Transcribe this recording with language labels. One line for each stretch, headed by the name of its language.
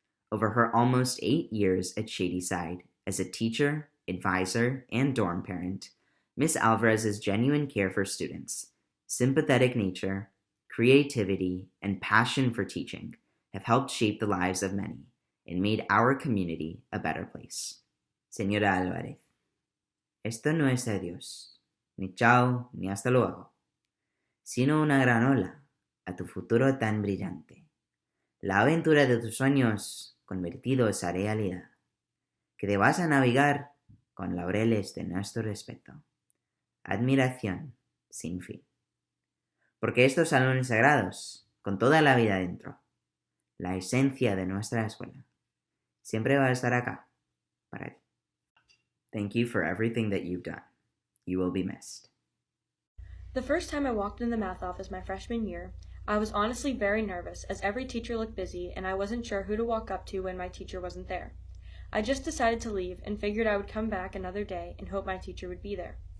English: Over her almost 8 years at Shadyside, as a teacher, advisor, and dorm parent, Miss Alvarez's genuine care for students, sympathetic nature, creativity, and passion for teaching have helped shape the lives of many and made our community a better place.
Spanish: Señora Alvarez, esto no es adiós, ni chao, ni hasta luego, sino una gran ola a tu futuro tan brillante. La aventura de tus sueños convertidos a realidad, que te vas a navegar con laureles de nuestro respeto. Admiración sin fin. Porque estos salones sagrados con toda la vida dentro, la esencia de nuestra escuela. Siempre va a estar acá, para ti.
English: Thank you for everything that you've done. You will be missed. The first time I walked in the math office my freshman year, I was honestly very nervous as every teacher looked busy and I wasn't sure who to walk up to when my teacher wasn't there. I just decided to leave and figured I would come back another day and hope my teacher would be there.